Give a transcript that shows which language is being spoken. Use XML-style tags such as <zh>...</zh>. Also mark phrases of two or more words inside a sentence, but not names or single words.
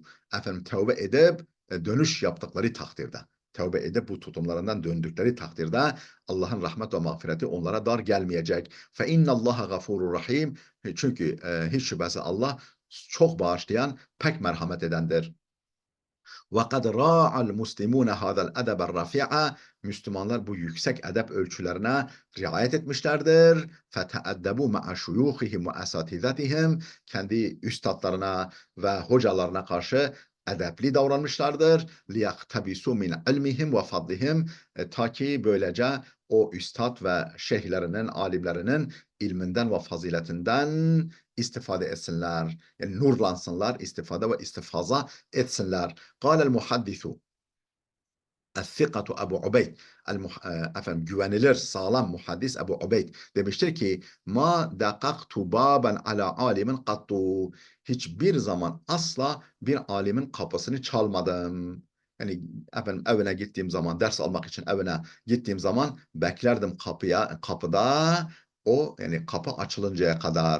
<tr>Efendim tövbe edip dönüş yaptıkları takdirde. Tövbe edip bu tutumlarından döndükleri takdirde Allah'ın rahmet ve mağfireti onlara dar gelmeyecek.</tr> <ar>فإن الله غفور رحيم.</ar> <tr>Çünkü hiç şüphesiz Allah çok bağışlayan, pek merhamet edendir.</tr> <ar>وَقَدْ رَاعَ الْمُسْلِمُونَ هَذَا الْأَدَبَ الرَّفِيعَ</ar> <tr>Müslümanlar bu yüksek edep ölçülerine riayet etmişlerdir.</tr> <ar>فَتَأَدَّبُوا مَعَ شُيُوخِهِمْ وَأَسَاتِذَتِهِمْ</ar> <tr>Kendi üstadlarına ve hocalarına karşı edepli davranmışlardır.</tr> <ar>لِيَقْتَبِسُوا مِنْ عِلْمِهِمْ وَفَضْلِهِمْ</ar> <tr>Ta ki böylece o üstad ve şeyhlerinin, alimlerinin ilminden ve faziletinden istifade etsinler. Yani nurlansınlar, istifade ve istifaza etsinler.</tr> <ar>قال المحدث الثقة</ar> <tr>Ebu Ubeyd efendim güvenilir sağlam muhaddis Ebu Ubeyd demiştir ki</tr> <ar>ما دققت بابا على عالم قط</ar> <tr>hiçbir zaman asla bir alimin kapısını çalmadım. Yani efendim evine gittiğim zaman ders almak için evine gittiğim zaman beklerdim kapıda o yani kapı açılıncaya kadar.</tr>